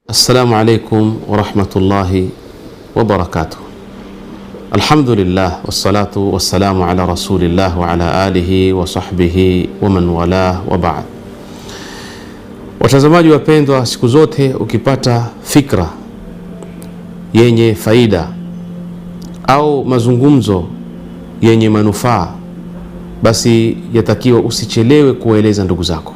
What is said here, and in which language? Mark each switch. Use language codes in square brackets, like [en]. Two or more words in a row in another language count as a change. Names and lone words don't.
[ar] السلام عليكم ورحمة الله وبركاته. الحمد لله والصلاة والسلام على رسول الله وعلى آله وصحبه ومن والاه وبعد. [sw] Watazamaji wapendwa, siku zote ukipata fikra yenye faida au mazungumzo yenye manufaa, basi yatakiwa usichelewe kueleza ndugu zako.